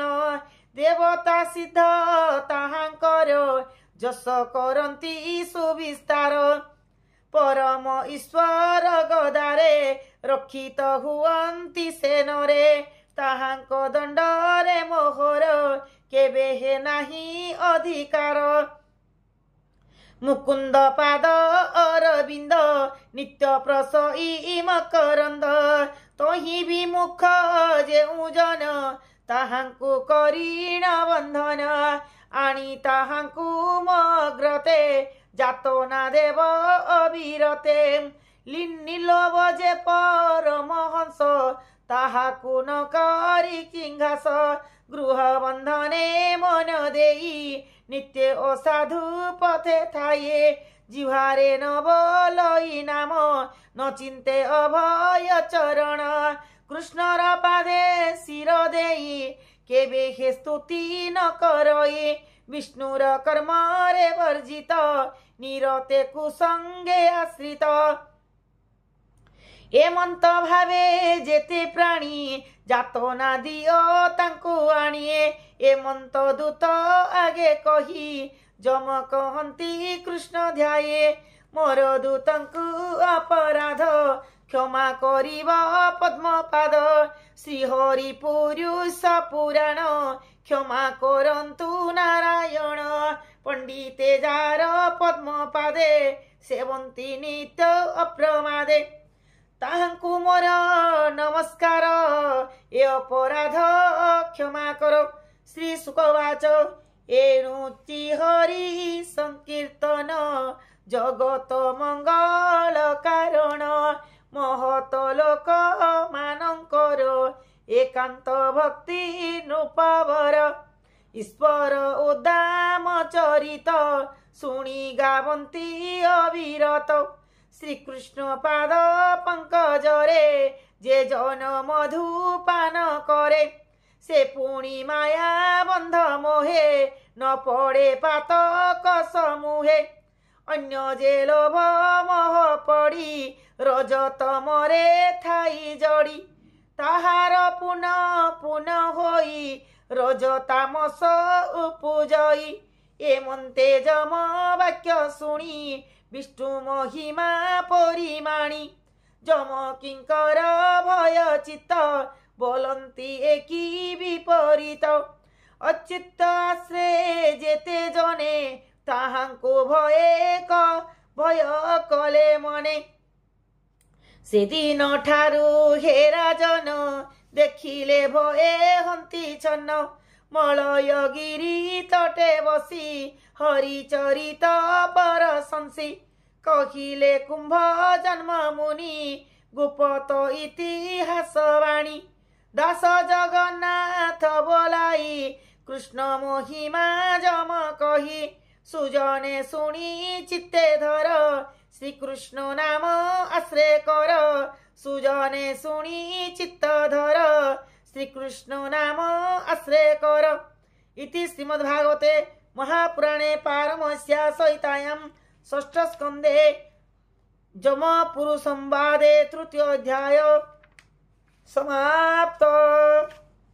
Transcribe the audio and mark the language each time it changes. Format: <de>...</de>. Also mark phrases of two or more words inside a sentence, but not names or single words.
<or>ଦେବତା ସିଦ୍ଧ ତାହାଙ୍କର ଯଶ କରନ୍ତି ସୁବିସ୍ତାର। ପରମ ଈଶ୍ୱର ଗଦାରେ ରକ୍ଷିତ ହୁଅନ୍ତି ସେନରେ। ତାହାଙ୍କ ଦଣ୍ଡରେ ମୋହର କେବେ ହେ ନାହିଁ ଅଧିକାର। ମୁକୁନ୍ଦ ପାଦ ଅରବିନ୍ଦ ନିତ୍ୟ ପ୍ରସଇ ମକରନ୍ଦ। ତୋହି ବିମୁଖ ଯେଉ ଜନ ତାହାଙ୍କୁ କରିଣ ବନ୍ଧନ। ଆଣି ତାହାଙ୍କୁ ମଗ୍ରତେ ଯାତନା ଦେବ ଅବିରତେ। ଲୀଲୋଭ ଯେ ପରମହଂସ ତାହାକୁ ନ କରି କିଂଘାସ। ଗୃହ ବନ୍ଧନେ ମନ ଦେଇ ନିତ୍ୟ ଅସାଧୁ ପଥେ ଥାଏ। ଜିହ୍ୱାରେ ନ ବୋଲଇ ନାମ ନ ଚିନ୍ତେ ଅଭୟ ଚରଣ। କୃଷ୍ଣର ପାଦେ ଶିର ଦେଇ କେବେ ହେ ସ୍ତୁତି ନ କରଇ। ବିଷ୍ଣୁର କର୍ମ ରେ ବର୍ଜିତ ନିରତେ କୁସଙ୍ଗେ ଆଶ୍ରିତ। ଏମନ୍ତ ଭାବେ ଯେତେ ପ୍ରାଣୀ ଯାତନା ଦିଅ ତାଙ୍କୁ ଆଣିଏ। ଏମନ୍ତ ଦୂତ ଆଗେ କହି ଯମ କହନ୍ତି କୃଷ୍ଣ ଧ୍ୟାୟେ। ମୋର ଦୂତଙ୍କୁ ଅପରାଧ କ୍ଷମା କରିବ ପଦ୍ମପାଦ। ଶ୍ରୀହରି ପୁରୁଷ ପୁରାଣ କ୍ଷମା କରନ୍ତୁ ନାରାୟଣ। ପଣ୍ଡିତେ ଯାର ପଦ୍ମପାଦେ ସେବନ୍ତି ନିତ୍ୟ ଅପ୍ରମାଦେ। ତାହାଙ୍କୁ ମୋର ନମସ୍କାର ଏ ଅପରାଧ କ୍ଷମା କରୋ। ଶ୍ରୀ ସୁକବାଚ ଏଣୁତି ହରି ସଙ୍କୀର୍ତ୍ତନ ଜଗତ ମଙ୍ଗଳ କାରଣ। ମହତ ଲୋକ ମାନକର ଏକାନ୍ତ ଭକ୍ତି ନୃପବର। ଈଶ୍ୱର ଉଦାମ ଚରିତ ଶୁଣି ଗାବନ୍ତି ଅବିରତ। ଶ୍ରୀକୃଷ୍ଣ ପାଦ ପଙ୍କଜରେ ଯେ ଜନ ମଧୁପାନ କରେ। ସେ ପୁଣି ମାୟା ବନ୍ଧ ମୋହେ ନ ପଡ଼େ ପାତକ ସମୂହେ। ଅନ୍ୟ ଯେ ଲୋଭ ମୋହ ପଡ଼ି ରଜତ ମରେ ଥାଇ ଜଡ଼ି। ତାହାର ପୁନଃ ପୁନଃ ହୋଇ ରଜତାମସ ଉପଜଇ। ଏମନ୍ତେ ଯମ ବାକ୍ୟ ଶୁଣି ବିଷ୍ଣୁ ମହିମା ପରିମାଣି। ଯମ କିଙ୍କର ଭୟ ଚିତ୍ତ ବୋଲନ୍ତି ଏକି ବିପରୀତ। ଅଚ୍ୟୁତ ଆଶ୍ରେ ଯେତେ ଜନେ ତାହାଙ୍କୁ ଭୟ କଲେ ମନେ। ସେ ଦିନ ଠାରୁ ହେ ରାଜନ ଦେଖିଲେ ଭୟେ ହନ୍ତି ଛନ୍ନ। ମଳୟଗିରି ତଟେ ବସି ହରି ଚରିତ ପରଶଂସି। କହିଲେ କୁମ୍ଭ ଜନ୍ମ ମୁନି ଗୁପ୍ତ ଇତିହାସ ବାଣୀ। ଦାସ ଜଗନ୍ନାଥ ବୋଲାଇ କୃଷ୍ଣ ମହିମା ଯମ କହି। ସୁଜନେ ଶୁଣି ଚିତ୍ତେ ଧର ଶ୍ରୀକୃଷ୍ଣ ନାମ ଆଶ୍ରୟ କର। ସୁଜନେ ଶୁଣି ଚିତ୍ତ ଧର ଶ୍ରୀକୃଷ୍ଣ ନାମ ଆଶ୍ରୟ କର।</or> <sa>इति श्रीमद्भागवते महापुराणे पारमहंस्या संहितायां षष्ठ स्कंदे जम पुरुष संवादे तृतीय अध्याय समाप्त।</sa>